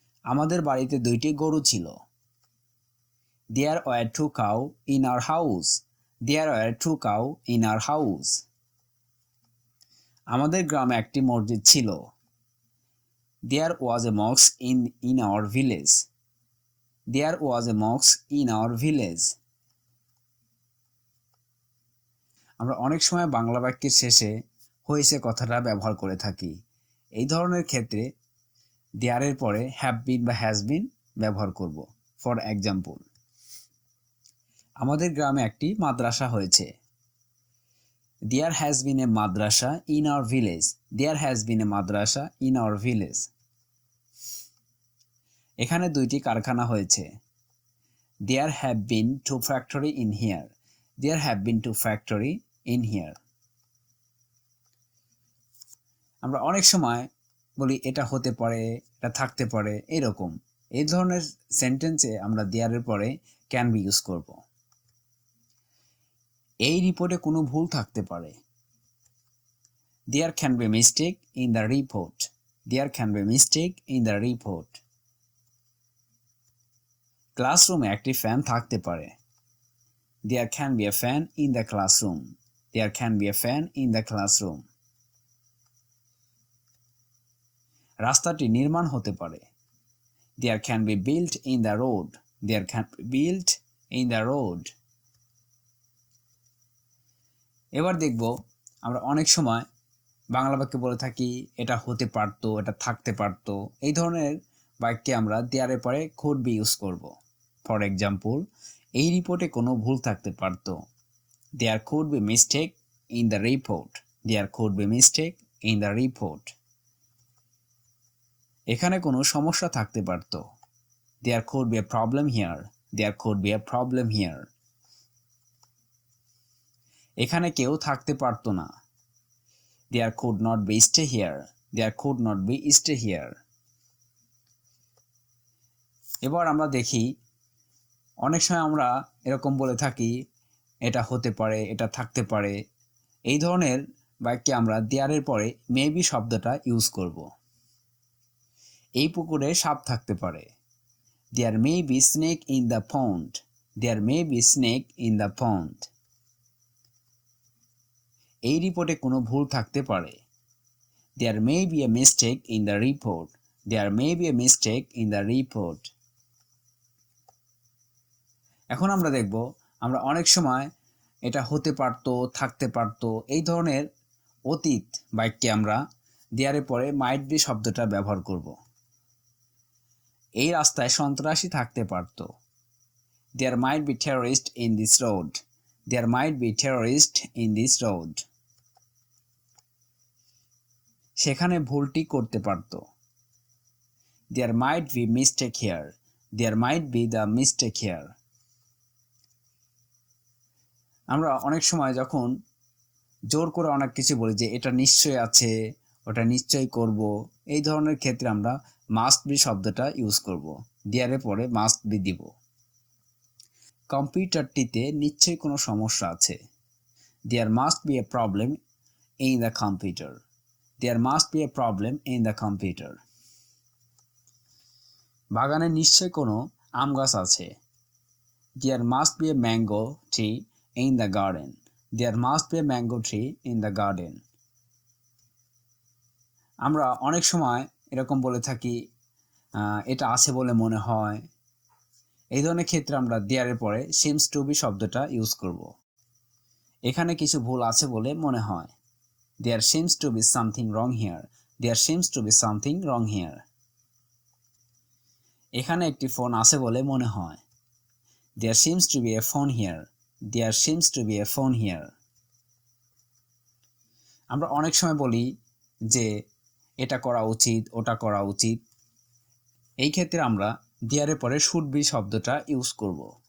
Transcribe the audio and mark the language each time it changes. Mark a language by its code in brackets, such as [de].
[bn] আমাদের বাড়িতে দুইটি গরু ছিল। [en] There were two cow in our house. There were two cow in our house. [bn] আমাদের গ্রামে একটি মসজিদ ছিল। [en] There was a mosque in our village. There was a mosque in our village. [bn] আমরা অনেক সময় বাংলা বাক্যের শেষে হয়েছে কথাটা ব্যবহার করে থাকি। এই ধরনের ক্ষেত্রে দেয়ারের পরে হ্যাভ বিন বা হ্যাজ বিন ব্যবহার করব। [en] for example, [bn] আমাদের গ্রামে একটি মাদ্রাসা হয়েছে। [en] There has been a madrasa in our village. There has been a madrasa in our village. [bn] এখানে দুইটি কারখানা হয়েছে। [en] There have been two factory in here. There have been two factory in here. [bn] আমরা অনেক সময় বলি এটা হতে পারে, এটা থাকতে পারে, এরকম। এই ধরনের সেন্টেন্সে আমরা দেয়ারের পরে ক্যান বি ইউজ করব। এই রিপোর্টে কোনো ভুল থাকতে পারে। [en] There can be mistake in the report. There can be mistake in the report. [bn] ক্লাসরুমে একটি ফ্যান থাকতে পারে। [en] There can be a fan in the classroom. There can be a fan in the classroom. [bn] রাস্তাটি নির্মাণ হতে পারে। [en] There can be built in the road. There can be built in the road. [bn] এবার দেখব আমরা অনেক সময় বাংলা বাক্যে বলে থাকি এটা হতে পারতো, এটা থাকতে পারতো। এই ধরনের বাক্যে আমরা দেয়ারের পরে [en] could be [bn] ইউজ করব। [en] for example, [bn] এই রিপোর্টে কোনো ভুল থাকতে পারতো। [en] There could be mistake in the report. There could be mistake in the report. [bn] এখানে কোনো সমস্যা থাকতে পারতো। [en] There could be a problem here. There could be a problem here. [bn] এখানে কেউ থাকতে পারতো না। [en] There could not be stay here. There could not be stay here. [bn] এবার আমরা দেখি অনেক সময় আমরা এরকম বলে থাকি এটা হতে পারে, এটা থাকতে পারে। এই ধরনের বাক্যে আমরা দেয়ারের পরে মেবি শব্দটা ইউজ করব। এই পুকুরে সাপ থাকতে পারে। [en] There may be snake in the pond. There may be snake in the pond. [bn] এই রিপোর্টে কোনো ভুল থাকতে পারে। [en] There may be a mistake in the report. There may be a mistake in the report. [bn] এখন আমরা দেখব আমরা অনেক সময় এটা হতে পারতো, থাকতে পারতো, এই ধরনের অতীত বাক্যে আমরা দেয়ারের পরে মাইট বি শব্দটা ব্যবহার করব। এই রাস্তায় সন্ত্রাসী থাকতে পারতো। [en] There might be terrorists in this road. There might be terrorists in this road. [bn] সেখানে ভুলটি করতে পারতো। [en] There might be mistake here. There might be the mistake here. [bn] আমরা অনেক সময় যখন জোর করে অনেক কিছু বলি যে এটা নিশ্চয়ই আছে, ওটা নিশ্চয়ই করব, এই ধরনের ক্ষেত্রে আমরা মাস্ট বি শব্দটা ইউজ করব। দেয়ারের পরে মাস্ট বি দিব। কম্পিউটারটিতে নিশ্চয়ই কোনো সমস্যা আছে। [en] There must be a problem in the computer. There must be a problem in the computer. [bn] বাগানে নিশ্চয়ই কোনো আম গাছ আছে। [en] There must be a mango tree in the garden. There must be a mango tree in the garden. [bn] আমরা অনেক সময় এরকম বলে থাকি এটা আছে বলে মনে হয়। এই ধরনের ক্ষেত্রে আমরা দেয়ারের পরে [en] seems to be [bn] শব্দটা ইউজ করব। এখানে কিছু ভুল আছে বলে মনে হয়। [en] There seems to be something wrong here. There seems to be something wrong here. [bn] এখানে একটি ফোন আছে বলে মনে হয়। [en] There seems to be a phone here. There seems to be a phone here. [bn] আমরা অনেক সময় বলি যে এটা করা উচিত, ওটা করা উচিত। এই ক্ষেত্রে আমরা দেয়ারের পরে শুড বি শব্দটা ইউজ করব।